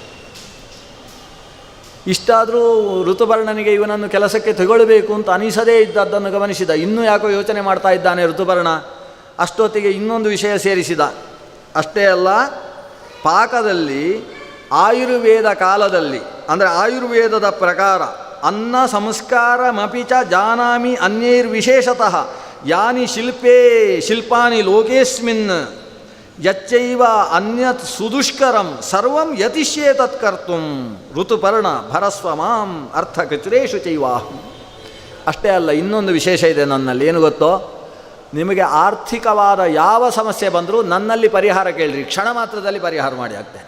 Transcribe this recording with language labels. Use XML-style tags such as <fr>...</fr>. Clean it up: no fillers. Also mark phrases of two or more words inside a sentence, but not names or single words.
<kn>ಇಷ್ಟಾದರೂ ಋತುಪರ್ಣನಿಗೆ ಇವನನ್ನು ಕೆಲಸಕ್ಕೆ ತಗೊಳ್ಳಬೇಕು ಅಂತ ಅನಿಸದೇ ಇದ್ದದ್ದನ್ನು ಗಮನಿಸಿದ. ಇನ್ನೂ ಯಾಕೋ ಯೋಚನೆ ಮಾಡ್ತಾ ಇದ್ದಾನೆ ಋತುಪರ್ಣ. ಅಷ್ಟೊತ್ತಿಗೆ ಇನ್ನೊಂದು ವಿಷಯ ಸೇರಿಸಿದ. ಅಷ್ಟೇ ಅಲ್ಲ, ಪಾಕದಲ್ಲಿ ಆಯುರ್ವೇದ ಕಾಲದಲ್ಲಿ, ಅಂದರೆ ಆಯುರ್ವೇದದ ಪ್ರಕಾರ</kn> <sa>ಅನ್ನ ಸಂಸ್ಕಾರಮಪಿ ಚ ಜಾನಾಮಿ ಅನ್ಯೈರ್ವಿಶೇಷತಃ ಯಾನಿ ಶಿಲ್ಪಾನಿ ಲೋಕೇಸ್ಮಿನ್ ಯಚ್ಚೈವ ಅನ್ಯತ್ ಸುದುಷ್ಕರಂ ಸರ್ವಂ ಯತಿಷ್ಯೇ ತತ್ಕರ್ತುಂ ಋತುಪರ್ಣ ಭರಸ್ವ ಮಾಂ ಅರ್ಥಕಚುರೇಶು ಚೈವಾಹಂ.</sa> <kn>ಅಷ್ಟೇ ಅಲ್ಲ, ಇನ್ನೊಂದು ವಿಶೇಷ ಇದೆ ನನ್ನಲ್ಲಿ. ಏನು ಗೊತ್ತೋ, ನಿಮಗೆ ಆರ್ಥಿಕವಾದ ಯಾವ ಸಮಸ್ಯೆ ಬಂದರೂ ನನ್ನಲ್ಲಿ ಪರಿಹಾರ ಕೇಳಿರಿ, ಕ್ಷಣ ಮಾತ್ರದಲ್ಲಿ ಪರಿಹಾರ ಮಾಡಿ ಹಾಕ್ತೇನೆ.</kn>